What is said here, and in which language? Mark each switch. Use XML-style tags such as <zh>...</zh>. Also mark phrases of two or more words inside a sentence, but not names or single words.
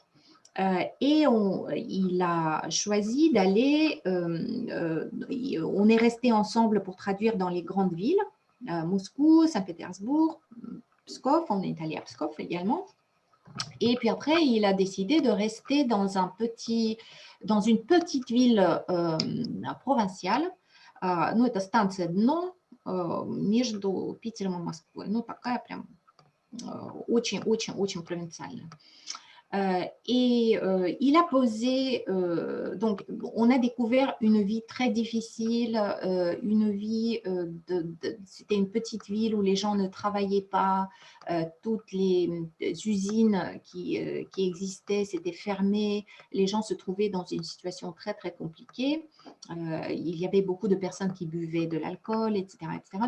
<fr>Et il a choisi d'aller, on est resté ensemble pour traduire dans les grandes villes, Moscou, Saint-Pétersbourg, Pskov, on est allé à Pskov également. Et puis après, il a décidé de rester dans une petite ville провинциale.</fr> <ru>Ну, это станция Дно между Питером и Москвой. Ну, такая прям очень-очень-очень провинциальная.</ru> <fr>Et il a posé, donc on a découvert une vie très difficile, une vie, c'était une petite ville où les gens ne travaillaient pas, toutes les usines qui existaient s'étaient fermées, les gens se trouvaient dans une situation très très compliquée, il y avait beaucoup de personnes qui buvaient de l'alcool, etc., etc.</fr>